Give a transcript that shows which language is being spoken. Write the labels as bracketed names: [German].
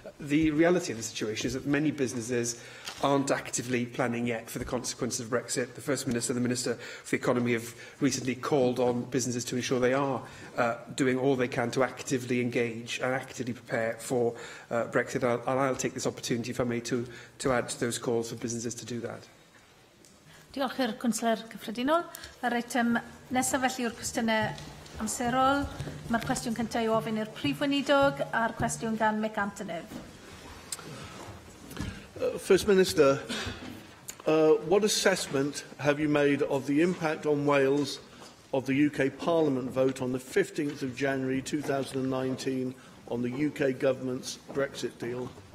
[English] The reality of the situation is that many businesses aren't actively planning yet for the consequences of Brexit. The First Minister and the Minister for the Economy have recently called on businesses to ensure they are doing all they can to actively engage and actively prepare for Brexit. I'll take this opportunity, if I may, to add to those calls for businesses to do that. [Welsh] Diolch i'r Cwnsler Cyffredinol. Yr eitem nesaf felly yw'r cwestiynau amserol. Mae'r cwestiwn cyntaf i ofyn i'r prif weinidog a'r cwestiwn gan Mick Antonov. [English] First Minister, what assessment have you made of the impact on Wales of the UK Parliament vote on the 15th of January 2019 on the UK government's Brexit deal?